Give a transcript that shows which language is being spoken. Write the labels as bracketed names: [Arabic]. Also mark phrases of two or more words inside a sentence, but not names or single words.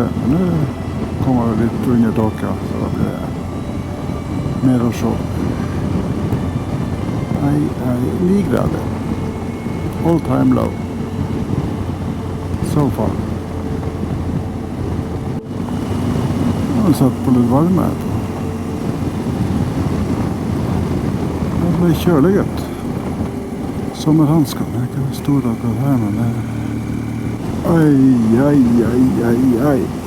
[Norwegian] Men nå kommer vi litt under taket, så da blir det mer å se. 9 grader. [English] All time low. So far. [Norwegian] Jeg har satt på litt varme etterpå. Det ble kjølig godt. Sommerhanskene er ikke store akkurat her, men det Ai.